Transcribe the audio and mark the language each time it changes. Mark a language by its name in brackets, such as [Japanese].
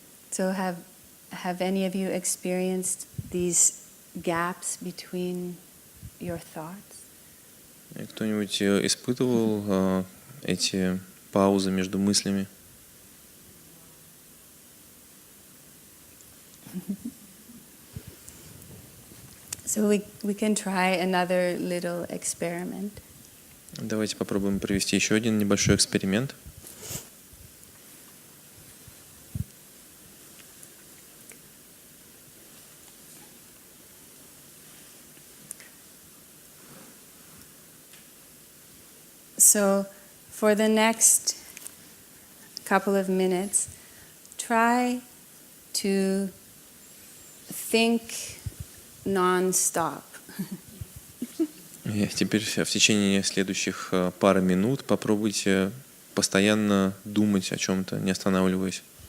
[English] So have any of you experienced these gaps between your thoughts? [Russian] Кто-нибудь испытывал эти паузы между мыслями? [English] So we can try another little experiment. [Russian] Давайте попробуем провести еще один небольшой эксперимент. [English] So for the next couple of minutes, try to think non-stop. [Russian] И теперь в течение следующих пары минут попробуйте постоянно думать о чем-то, не останавливаясь.